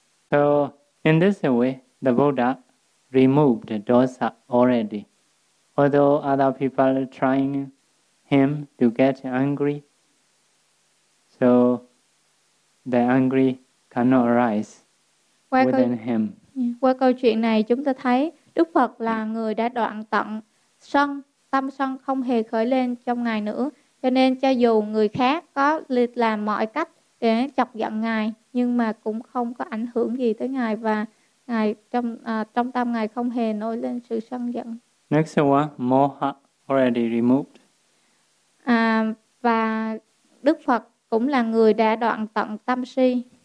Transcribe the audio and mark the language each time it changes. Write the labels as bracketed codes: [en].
[en] So in this way, the Buddha removed the dosa already. Although other people are trying him to get angry, so the angry cannot arise within him. [vi] Qua câu chuyện này chúng ta thấy Đức Phật là người đã đoạn tận sân, tâm sân không hề khởi lên trong ngài nữa. Cho nên cho dù người khác có làm mọi cách để chọc giận ngài, nhưng mà cũng không có ảnh hưởng gì tới ngài và ngài trong tâm ngài không hề nổi lên sự sân giận. [en] Next one, moha already removed. [vi] Và Đức Phật cũng là người đã đoạn tận tâm si.